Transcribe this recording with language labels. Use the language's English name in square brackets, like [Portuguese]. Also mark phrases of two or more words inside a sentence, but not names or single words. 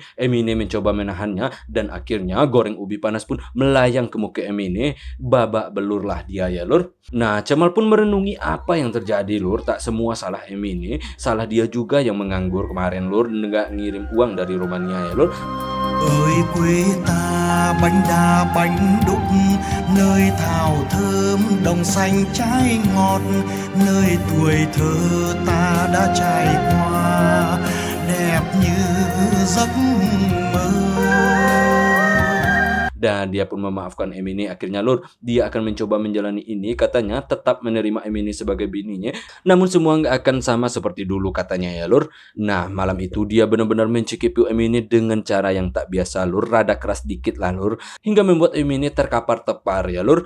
[Indonesian] Emine mencoba menahannya dan akhirnya goreng ubi panas pun melayang ke muka Emine. Babak belurlah dia ya lur. Nah, Cemal pun merenungi apa yang terjadi lur. Tak semua salah Emine, salah dia juga yang menganggur kemarin lur, nggak ngirim uang dari Rumania ya lur. [Vietnamese] Ơi quê ta bánh đa bánh đúc, nơi thảo thơm đồng xanh trái ngọt, nơi tuổi thơ ta đã trải qua đẹp như giấc mơ. [Indonesian] Dan dia pun memaafkan Emine. Akhirnya lur, dia akan mencoba menjalani ini, katanya tetap menerima Emine sebagai bininya. Namun semua nggak akan sama seperti dulu katanya ya lur. Nah malam itu dia benar-benar mencicipi Emine dengan cara yang tak biasa lur, rada keras dikit lah lur, hingga membuat Emine terkapar-tepar ya lur.